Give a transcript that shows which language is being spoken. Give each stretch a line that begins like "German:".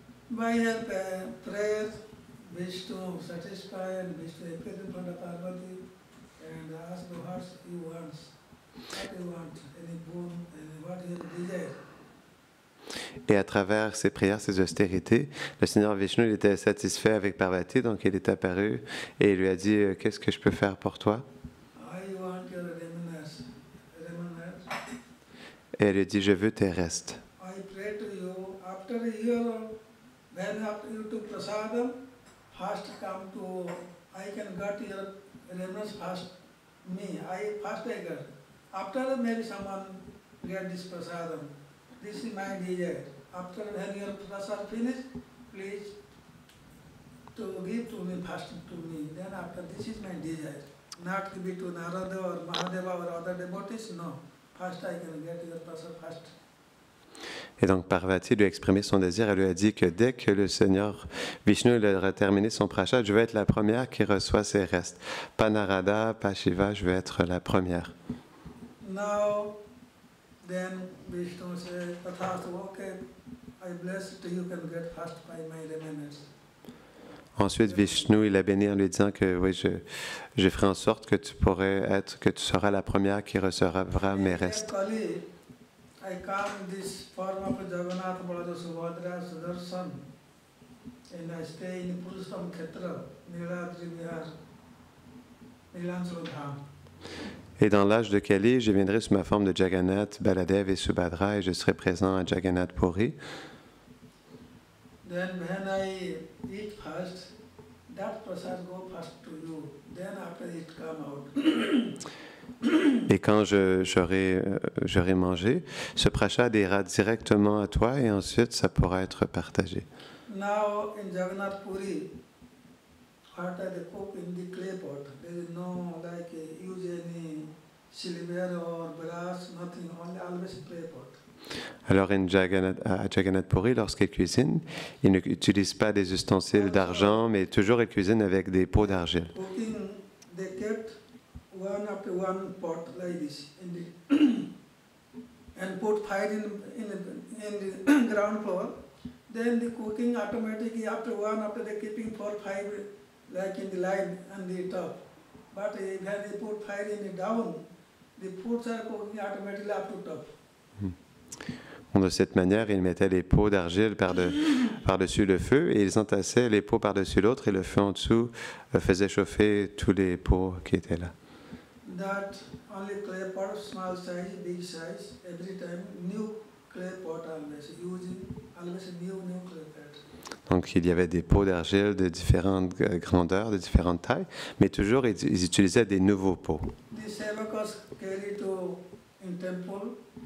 English: By her prayer, Vishnu satisfied and Vishnu appeared in front of Parvati and asked what he wants. What you want, any boon, and what you desire.
French: Et à travers ses prières, ses austérités, le Seigneur Vishnu il était satisfait avec Parvati, donc il est apparu et il lui a dit, qu'est-ce que je peux faire pour toi?
English: I want your remnants.
French: Et elle lui a dit, je veux tes restes.
English: I pray to you, after a year, when after you took prasadam, first come to, I can get your remnants first, me, first I get. After maybe someone get this prasadam. This is my desire. After when your prasad finished, please to give to me first to me. Then after this is my desire. Not give it to Narada or Mahadeva or other devotees, no. First I can get your prasad first.
French: Et donc Parvati lui a exprimé son désir, elle lui a dit que dès que le Seigneur Vishnu aura terminé son prasad, je veux être la première qui reçoit ses restes. Pas Narada, pas Shiva, je veux être la première.
English: Now, then Vishnu says, Tathastu, okay, I bless it, you can get first by my remnants.
French: Ensuite, Vishnu, il a béni en lui disant que oui, je ferai en sorte que tu seras la première qui recevra mes restes.
English: I come in this form of Jagannath, Baladev, Subhadra, Sudarshan, and I stay in Purushottam Khetra, Niladri Vihar, Nilansuru Dham.
French: Et dans l'âge de Kali, je viendrai sous ma forme de Jagannath, Baladev et Subhadra et je serai présent à Jagannath Puri.
English: Then when I eat first, that prasad go first to you. Then after it come out.
French: Et quand j'aurai mangé, ce prasad ira directement à toi et ensuite ça pourra être partagé.
English: Now in Jagannath Puri, what they cook in the clay pot. There is no like use any silver or brass, nothing, only always clay pot.
French: Alors à Jagannath Puri, lorsqu'il cuisine, il n'utilise pas des ustensiles d'argent, mais toujours il cuisine avec des pots d'argile.
English: Cooking, they kept one after one pot like this, and put fire in the ground floor. Then the cooking automatically after they keeping 4 5 like in the line and the top. But when they put fire in the down, the foods are cooking automatically up to top.
French: De cette manière, ils mettaient les pots d'argile par-dessus le feu et ils entassaient les pots par-dessus l'autre et le feu en dessous faisait chauffer tous les pots qui étaient là.
English: That only clay pot, small size, big size, every time new clay pot always using, always new clay pot.
French: Donc il y avait des pots d'argile de différentes grandeurs, de différentes tailles, mais toujours ils utilisaient des nouveaux pots.
English: The sevakas carry to in temple.